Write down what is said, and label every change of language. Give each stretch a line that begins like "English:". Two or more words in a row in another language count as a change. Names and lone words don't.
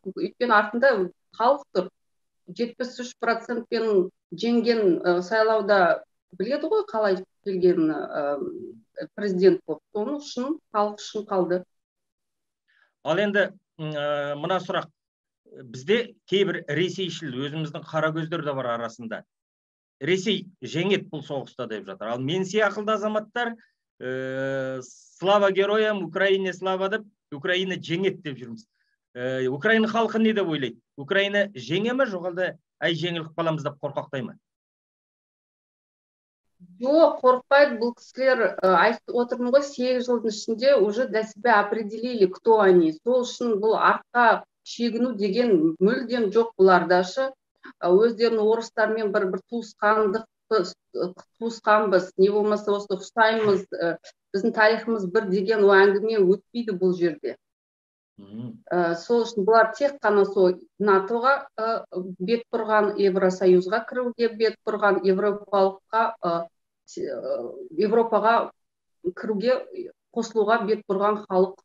Kazakh: Өйткені артында халық тұр. 73%-пен жеңген сайлауда біледі ғой қалай келген президент болып. Соның үшін халық үшін қалды. Ал енді мына сұрақ. Бізде кейбір ресейшіл, өзіміздің қара көздер де бар арасында. Ресей жеңет бұл соғыста деп жатыр. Ал мен сияқылды азаматтар
Ukrainian: слава героям, Украине слава
Kazakh: деп, Украина жеңет деп жүрміз. Украина халқы не деп ойлайды? Украина жеңе ме, жоқ әлде әй жеңіліп қаламыз деп қорқақтай ма? Жоқ, қорықпайды. Бұл кісілер айтып отырмын ғой, 8 жылдың ішінде
Russian: уже для себя определили, кто они.
Kazakh: Сол үшін бұл артқа шегіну деген мүлдем жоқ бұлардашы. Өздерінің орыстармен бір туысқанбыз, не болмаса осы ұқсаймыз, біздің тарихымыз бір деген әңгіме өтпейді бұл жерде. Сол үшін бұлар тек қана сол НАТО-ға бет бұрған, Евросоюзға кіруге бет бұрған, Европаға кіруге қосылуға бет бұрған халық.